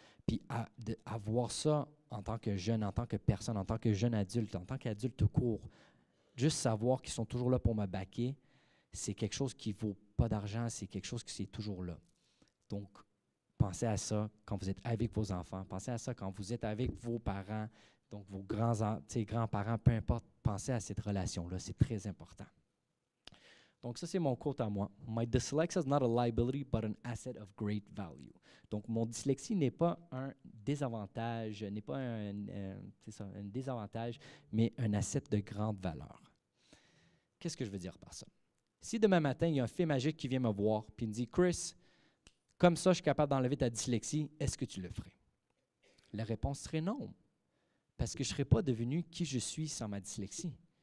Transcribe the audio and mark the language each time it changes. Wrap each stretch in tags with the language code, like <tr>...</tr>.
<fr>Puis avoir ça en tant que jeune, en tant que personne, en tant que jeune adulte, en tant qu'adulte tout court, juste savoir qu'ils sont toujours là pour me backer, c'est quelque chose qui ne vaut pas d'argent, c'est quelque chose qui est toujours là. Donc, pensez à ça quand vous êtes avec vos enfants, pensez à ça quand vous êtes avec vos parents, donc vos grands-parents, peu importe, pensez à cette relation-là, c'est très important. Donc, ça, c'est mon quote à moi.</fr> <en>My dyslexia is not a liability, but an asset of great value.</en> <fr>Donc, mon dyslexie n'est pas un désavantage, n'est pas un désavantage, mais un asset de grande valeur. Qu'est-ce que je veux dire par ça? Si demain matin, il y a un fée magique qui vient me voir et me dit « Chris, comme ça, je suis capable d'enlever ta dyslexie, est-ce que tu le ferais? » La réponse serait non, parce que je ne serais pas devenu qui je suis sans ma dyslexie.</fr>